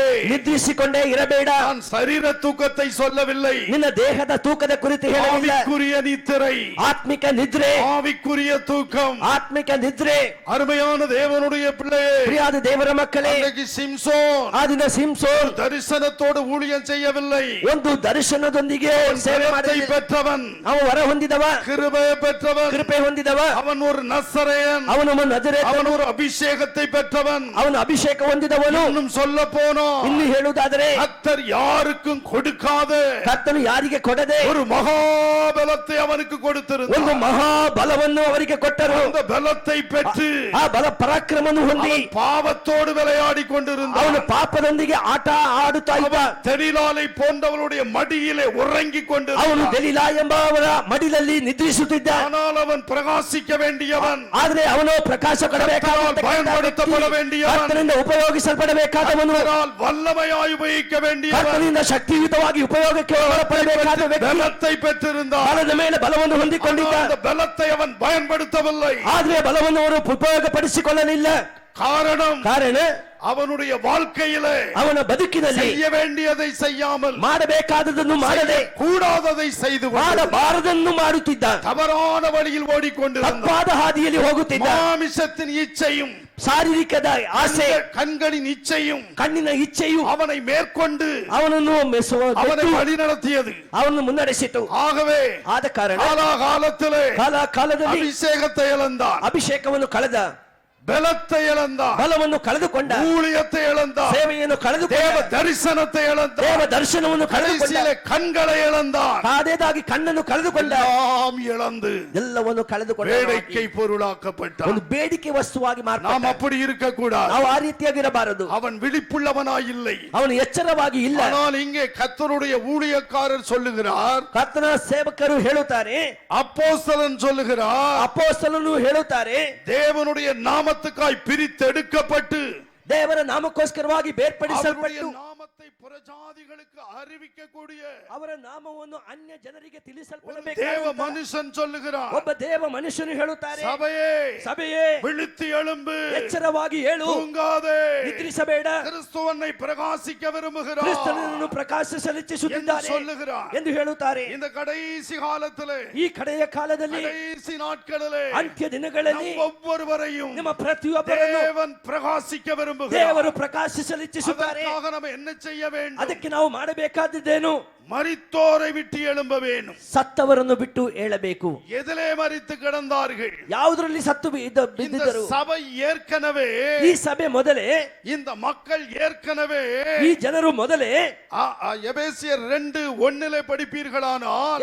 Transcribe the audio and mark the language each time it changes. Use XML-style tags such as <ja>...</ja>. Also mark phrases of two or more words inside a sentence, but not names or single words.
<kn>ನಿದ್ರಿಸಿಕೊಂಡೇ ಇರಬೇಡ.</kn> <ta>நான் சரீர தூக்கத்தை சொல்லவில்லை,</ta> <kn>ನಿನ್ನ ದೇಹದ ತೂಕದ ಕುರಿತು ಹೇಳಲಿಲ್ಲ.</kn> <ta>ஆவிக்குரிய நித்திரை,</ta> <kn>ಆತ್ಮಿಕ ನಿದ್ರೆ,</kn> <ta>ஆவிக்குரிய தூக்கம்.</ta> <kn>ಆತ್ಮಿಕ ನಿದ್ರೆ.</kn> <ta>அருமையான தேவனுடைய பிள்ளையே,</ta> <kn>ಪ್ರಿಯಾದ ದೇವರ ಮಕ್ಕಳೇ,</kn> <ta>அன்றைக்கு சிம்சோன்</ta> <kn>ಆ ದಿನ ಸಿಂಸೋನ್</kn> <ta>தரிசனத்தோடு ஊழியம் செய்யவில்லை,</ta> <kn>ಒಂದು ದರ್ಶನದೊಂದಿಗೆ ಸೇವೆ</kn> <ta>வரத்தை</ta> <kn>ಮಾಡಿದ.</kn> <ta>பெற்றவன்,</ta> <kn>ಅವನು ವರ ಹೊಂದಿದವ,</kn> <ta>கிருபையை பெற்றவன்,</ta> <kn>ಕೃಪೆ ಹೊಂದಿದವ,</kn> <ta>அவன் ஒரு நசரேயன்,</ta> <kn>ಅವನು ನಜರೇತನು,</kn> <ta>அவன் ஒரு அபிஷேகத்தை பெற்றவன்.</ta> <kn>ಅವನು ಅಭಿಷೇಕ ಹೊಂದಿದವನು.</kn> <ta>இன்னும் சொல்ல போனோம்,</ta> <kn>ಇನ್ನು ಹೇಳುವುದಾದರೆ</kn> <ta>கர்த்தர் யாருக்கும் கொடுக்காத</ta> <kn>ಕರ್ತನು ಯಾರಿಗೆ ಕೊಡದೆ</kn> <ta>ஒரு மகாபலத்தை அவனுக்கு</ta> <kn>ಒಂದು</kn> <ta>கொடுத்திருந்தார்.</ta> <kn>ಮಹಾಬಲವನ್ನು ಅವರಿಗೆ ಕೊಟ್ಟರು.</kn> <ta>அந்த பலத்தை பெற்று</ta> <kn>ಆ ಬಲ ಪರಾಕ್ರಮವನ್ನು ಹೊಂದಿ</kn> <ta>அவன் பாவத்தோடு விளையாடி கொண்டிருந்தான்.</ta> <kn>ಅವನು ಪಾಪದೊಂದಿಗೆ ಆಟ ಆಡುತ್ತಾ ಇದ್ದ.</kn> <ta>தெளிலாலை போன்றவளுடைய மடியிலே உறங்கிக்</ta> <kn>ಅವನು</kn> <ta>கொண்டிருந்தான்.</ta> <kn>ದೆಲೀಲಾ ಎಂಬವರ ಮಡಿಲಲ್ಲಿ ನಿದ್ರಿಸುತ್ತಿದ್ದ.</kn> <ta>ஆனால் அவன் பிரகாசிக்க வேண்டியவன்,</ta> <kn>ಆದ್ರೆ ಅವನು ಪ್ರಕಾಶ ಕೊಡಬೇಕಾದ</kn> <ta>பயன்படுத்தப்பட வேண்டியவன்,</ta> <kn>ಕರ್ತನಿಂದ ಉಪಯೋಗಿಸಲ್ಪಡಬೇಕಾದವನು,</kn> <ta>கர்த்தரால் வல்லமையாய் உபயோகிக்க வேண்டியவன்,</ta> <kn>ಕರ್ತನಿಂದ ಶಕ್ತಿಯುತವಾಗಿ ಉಪಯೋಗಕ್ಕೆ ಒಳಪಡಬೇಕಾದ ವ್ಯಕ್ತಿ.</kn> <ta>பலத்தை பெற்றிருந்தான்.</ta> <kn>ಬಲದ ಮೇಲೆ ಬಲವನ್ನು ಹೊಂದಿಕೊಂಡಿದ್ದ.</kn> <ta>ஆனால் அந்த பலத்தை அவன் பயன்படுத்தவில்லை.</ta> <kn>ಆದ್ರೆ ಬಲವನ್ನು ಅವರು ಉಪಯೋಗಪಡಿಸಿಕೊಳ್ಳಲಿಲ್ಲ. ಕಾರಣ</kn> <ta>அவனுடைய வாழ்க்கையிலே</ta> <kn>ಅವನ ಬದುಕಿನಲ್ಲಿ</kn> <ta>செய்ய வேண்டியதை செய்யாமல்,</ta> <kn>ಮಾಡಬೇಕಾದದನ್ನು ಮಾಡದೆ,</kn> <ta>கூடாததை செய்து</ta> <kn>ಮಾಡಬಾರದನ್ನು ಮಾಡುತ್ತಿದ್ದ.</kn> <ta>தவறான வழியில் ஓடிக்கொண்டிருந்தான்.</ta> <kn>ತಪ್ಪಾದ ಹಾದಿಯಲ್ಲಿ ಹೋಗುತ್ತಿದ್ದ.</kn> <ta>மாமிசத்தின் இச்சையும்</ta> <kn>ಶಾರೀರಿಕದ ಆಸೆ,</kn> <ta>கண்களின் இச்சையும்</ta> <kn>ಕಣ್ಣಿನ ಇಚ್ಛೆಯು</kn> <ta>அவனை மேற்கொண்டு</ta> <kn>ಅವನನ್ನು</kn> <ta>அவனை வழி நடத்தியது.</ta> <kn>ಅವನನ್ನು ಮುನ್ನಡೆಸಿತು.</kn> <ta>ஆகவே</ta> <kn>ಆದ ಕಾರಣ</kn> <ta>காலத்திலே</ta> <kn>ಕಾಲದಲ್ಲಿ</kn> <ta>அபிஷேகத்தை இழந்தான்.</ta> <kn>ಅಭಿಷೇಕವನ್ನು ಕಳೆದ.</kn> <ta>பலத்தை இழந்தான்,</ta> <kn>ಬಲವನ್ನು ಕಳೆದುಕೊಂಡ,</kn> <ta>ஊழியத்தை இழந்தான்,</ta> <kn>ಸೇವೆಯನ್ನು</kn> <ta>தேவ</ta> <kn>ಕಳೆದುಕೊಂಡ,</kn> <ta>தரிசனத்தை இழந்தான்,</ta> <kn>ದೇವ ದರ್ಶನವನ್ನು ಕಳೆದುಕೊಂಡ,</kn> <ta>கடைசியிலே கண்களை இழந்தான்,</ta> <kn>ಅದೇದಾಗಿ ಕಣ್ಣನ್ನು ಕಳೆದುಕೊಂಡ,</kn> <ta>எல்லாம் இழந்து</ta> <kn>ಎಲ್ಲವನ್ನು ಕಳೆದುಕೊಂಡ,</kn> <ta>வேடிக்கை பொருளாக்கப்பட்டான்.</ta> <kn>ಒಂದು ಬೇಡಿಕೆ ವಸ್ತುವಾಗಿ</kn> <ta>நாம்</ta> <kn>ಮಾರ್ಪಟ್ಟ.</kn> <ta>அப்படி இருக்க கூடாது.</ta> <kn>ನಾವು ಆ ರೀತಿಯಾಗಿರಬಾರದು.</kn> <ta>அவன் விழிப்புள்ளவனாய் இல்லை.</ta> <kn>ಅವನು ಎಚ್ಚರವಾಗಿ ಇಲ್ಲ.</kn> <ta>ஆனால் இங்கே கர்த்தருடைய ஊழியக்காரர் சொல்லுகிறார்,</ta> <kn>ಕರ್ತನ ಸೇವಕರು ಹೇಳುತ್ತಾರೆ,</kn> <ta>அப்போஸ்தலன் சொல்லுகிறார்,</ta> <kn>ಅಪೊಸ್ತಲನು ಹೇಳುತ್ತಾರೆ,</kn> <ta>தேவனுடைய நாமத்துக்காய் பிரித்தெடுக்கப்பட்டு</ta> <kn>ದೇವರ ನಾಮಕ್ಕೋಸ್ಕರವಾಗಿ</kn> <ta>அவருடைய</ta> <kn>ಬೇರ್ಪಡಿಸಲ್ಪಟ್ಟು</kn> <ta>நாமத்தை புறஜாதிகளுக்கு அறிவிக்கக்கூடிய</ta> <kn>ಅವರ ನಾಮವನ್ನು ಅನ್ಯ ಜನರಿಗೆ</kn> <ta>ஒரு தேவ</ta> <kn>ತಿಳಿಸಲ್ಪಡಬೇಕು.</kn> <ta>மனுஷன் சொல்லுகிறார்,</ta> <kn>ಒಬ್ಬ ದೇವ ಮನುಷ್ಯನು ಹೇಳುತ್ತಾರೆ,</kn> <ta>சபையே</ta> <kn>ಸಭೆಯೇ</kn> <ta>விழித்து எழும்பு,</ta> <kn>ಎಚ್ಚರವಾಗಿ ಹೇಳು,</kn> <ta>தூங்காதே,</ta> <kn>ನಿದ್ರಿಸಬೇಡ,</kn> <ta>கிறிஸ்துவனை பிரகாசிக்க விரும்புகிறார்</ta> <kn>ಕ್ರಿಸ್ತನನ್ನು ಪ್ರಕಾಶಿಸಲು</kn> <ta>என்று</ta> <kn>ಇಚ್ಛಿಸುತ್ತಿದ್ದಾರೆ</kn> <ta>சொல்லுகிறார்.</ta> <kn>ಎಂದು ಹೇಳುತ್ತಾರೆ.</kn> <ta>இந்த கடைசி காலத்திலே,</ta> <kn>ಈ ಕಡೆಯ ಕಾಲದಲ್ಲಿ,</kn> <ta>கடைசி நாட்களிலே</ta> <kn>ಅಂತ್ಯ ದಿನಗಳಲ್ಲಿ</kn> <ta>நம் ஒவ்வொருவரையும்</ta> <kn>ನಿಮ್ಮ ಪ್ರತಿಯೊಬ್ಬರನ್ನು</kn> <ta>தேவன் பிரகாசிக்க விரும்புகிறார்.</ta> <kn>ದೇವರು ಪ್ರಕಾಶಿಸಲು ಇಚ್ಛಿಸುತ್ತಾರೆ.</kn> <ta>அதற்காக நம்ம என்ன செய்ய வேண்டும்?</ta> <kn>ಅದಕ್ಕೆ ನಾವು ಮಾಡಬೇಕಾದದ್ದೇನು?</kn> <ta>மரித்தோரை விட்டு எழும்ப வேண்டும்.</ta> <kn>ಸತ್ತವರನ್ನು ಬಿಟ್ಟು ಏಳಬೇಕು.</kn> <ta>எதிலே மரித்து கிடந்தார்கள்?</ta> <kn>ಯಾವುದರಲ್ಲಿ ಸತ್ತು</kn> <ta>இந்த</ta> <kn>ಬಿದ್ದಿದ್ದರು?</kn> <ta>சபை ஏற்கனவே,</ta> <kn>ಈ ಸಭೆ ಮೊದಲೇ,</kn> <ta>இந்த மக்கள் ஏற்கனவே,</ta> <kn>ಈ ಜನರು ಮೊದಲೇ,</kn> <ta>எபேசியர் 2:1 படிப்பீர்களானால்,</ta>